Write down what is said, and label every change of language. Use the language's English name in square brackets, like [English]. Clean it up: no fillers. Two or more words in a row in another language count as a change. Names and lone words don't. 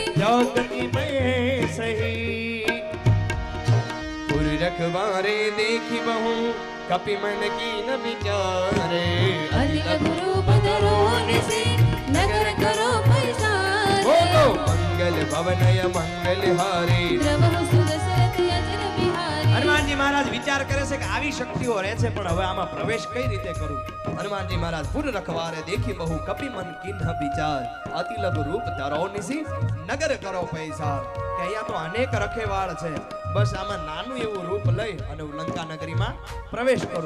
[Awadhi] जगति में सही पुर रखवारे देखी बहु कपि मन की न विचारे. अति लघु रूप धरो निसि नगर करो पैसारे. बोलो मंगल भवनय मंगल हारे. द्रवहु सुदशरथ अजिर बिहारी. [Gujarati] હનુમાનજી મહારાજ વિચાર કરે છે કે આવી શક્તિઓ રહે છે પણ હવે આમાં પ્રવેશ કઈ રીતે કરું. [Awadhi] હનુમાનજી મહારાજ पुर रखवारे देखी बहु कपी मन किन्ह विचार. अति लघु रूप धरो निसी नगर करो पैसा. [Gujarati] કે અહીંયા તો અનેક રખેવાળ છે, બસ આમાં નાનું એવું રૂપ લઈ અને હું લંકા નગરીમાં પ્રવેશ કરું.